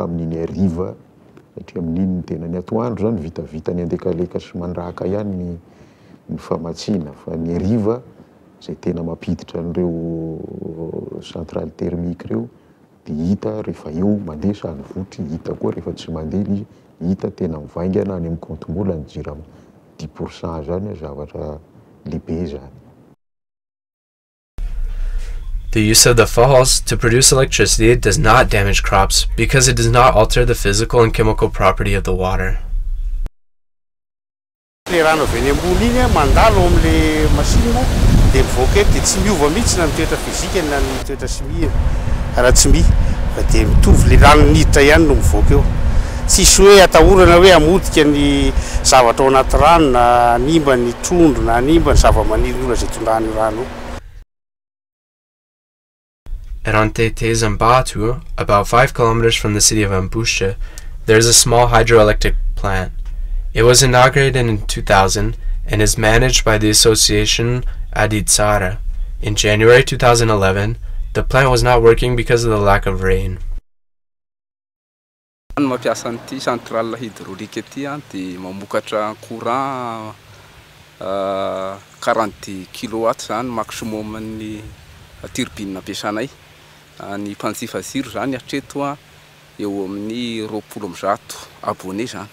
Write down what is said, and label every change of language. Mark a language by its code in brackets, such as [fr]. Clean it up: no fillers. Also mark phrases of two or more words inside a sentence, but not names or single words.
[mg] amin'iny hariva satria amin'iny tena ny atoandro zany vitavita ny andekaleka sy mandraka ihany ny famatsiana fa ny hariva zay tena mampiditra an'ireo [fr] centrale thermique [mg] reo dia hita rehefa eo mandeha Sanvotra, hita koa rehefa tsy mandeha izy, hita tena mivaingana any amin'ny compte-mola ny JIRAMA 10% zany zavatra lehibe zany. [en] The use of the falls to produce electricity does not damage crops because it does not alter the physical and chemical property of the water. [mg] Le rano avy eny ambony iny mandalo amin'le machine dia mivoaka eto dia tsy miova mihitsy na ny toetra fizika na ny toetra simia raha tsy mi fa dia mitovy le rano niditra ihany no mivoaka eo. Tsisy hoe atahorana hoe amodika ny zavatra ao anaty rano na animba ny trondro na animba ny zava-maniry olona izay tondrahana io rano io. [en] At Zambatu, about 5 kilometers from the city of Ambohimanjaka, there is a small hydroelectric plant. It was inaugurated in 2000 and is managed by the association Aditsara. In January 2011, the plant was not working because of the lack of rain. [mg] Mampiasa an'ity [fr] centrale hydraulique [mg] ity dia mamokatra courant 40 kW zany maximum ny turbine ampiasanay. Ny mpanjifa ziro zany hatreto eo amin'ny 20 abonné zany.